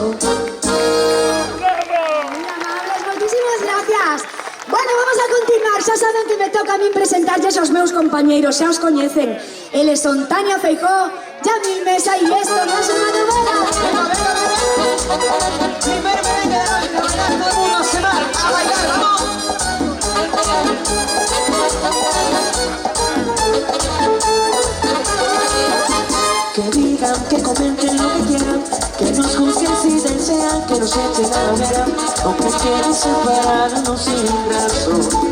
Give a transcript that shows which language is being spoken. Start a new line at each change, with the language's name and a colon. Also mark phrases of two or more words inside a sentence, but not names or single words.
Spanish: Muchísimas gracias. Bueno, vamos a continuar.
Galician: Xa saben que me toca a mí presentarles aos meus compañeiros, xa os coñecen. Eles son Tania Feijóo, Yamil Mesa e isto non é unha novela.
Spanish: ¡Venga, venga, venga! Primer merengue de hoy, a bailar todo el mundo, se va a bailar, ¡vamos! Que digan, que comenten lo que quieran, que nos juzguen si desean, que nos echen a la hoguera, aunque quieran separarnos sin razón.